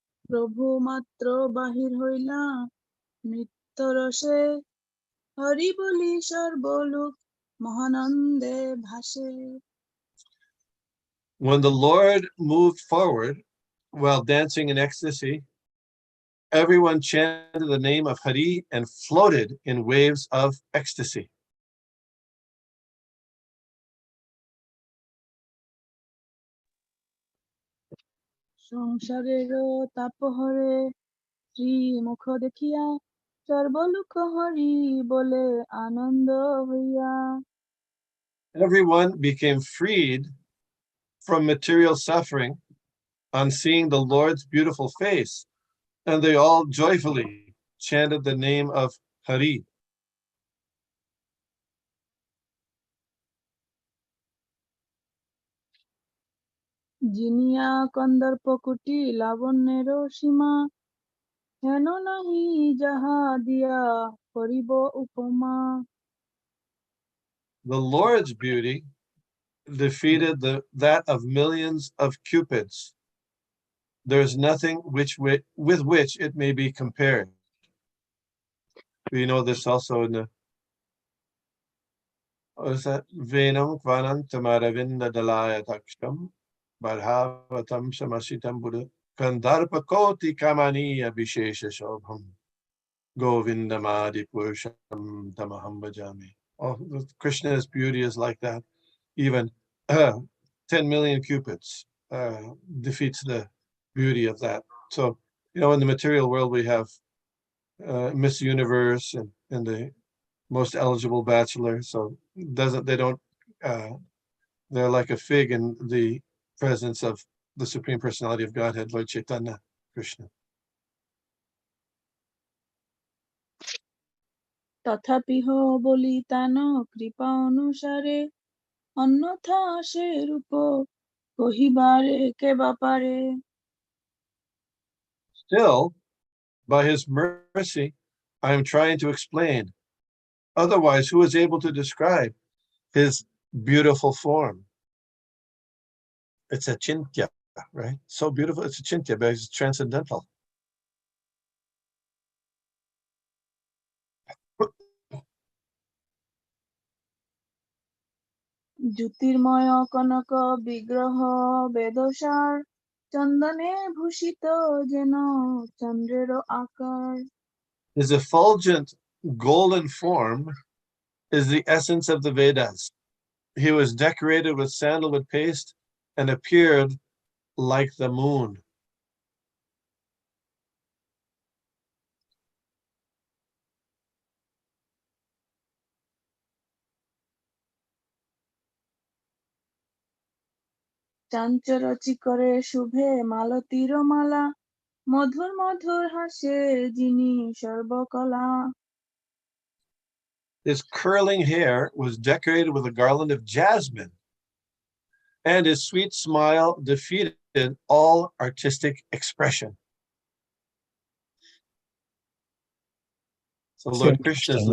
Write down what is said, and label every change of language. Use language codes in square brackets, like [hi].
[bn] প্রভু মাত্র বাহির হইলা নৃত্য রসে হরি বলি সর্বলোক মহানন্দে ভাসে। [en] When the Lord moved forward while dancing in ecstasy, everyone chanted the name of Hari and floated in waves of ecstasy. [bn] সংসারের তাপহরে শ্রীমুখ দেখিয়া সর্বলোক হরি বলে আনন্দ হইয়া। [en] Everyone became freed from material suffering on seeing the Lord's beautiful face, and they all joyfully chanted the name of Hari. [bn] Jinia Kandarpa কুটি লাবণ্যের সীমা হেন নাহি যাহা দিয়া করিব উপমা। [en] The Lord's beauty defeated that of millions of cupids. There is nothing with which it may be compared. We know this also in the what is that? [sa] Venam Kvanam Tamaravinda Dalaya Taksham Barhavatam Samasitam Buddha Kandarpa Koti Kamaniya Vishesha Shobham Govindamadi Purusham Tamaham Bhajami. [en] Oh, Krishna's beauty is like that. Even 10 million cupids defeats the beauty of that. So, in the material world, we have Miss Universe and the most eligible bachelor. So they're like a fig in the presence of the Supreme Personality of Godhead, Lord Chaitanya Krishna. [bn] তথাপিহ বলি তান কৃপা অনুসারে অন্যথা সে রূপ কহিবারে কে বাপারে। [en] Still, by his mercy, I am trying to explain. Otherwise, who is able to describe his beautiful form? It's a chintya, right? So beautiful. It's a chintya, but it's transcendental. [bn] জ্যোতির্ময় কনক বিগ্রহ বেদসার চন্দনে ভূষিত যেন চন্দ্রের আকার। [en] His effulgent golden form is the essence of the Vedas. He was decorated with sandalwood paste and appeared like the moon. [bn] চাঞ্চরচি করে শুভে মালতীর মালা মধুর মধুর হাসে যিনি সর্বকলা [en] His curling hair was decorated with a garland of jasmine, and his sweet smile defeated all artistic expression. So It's Lord Krishna is the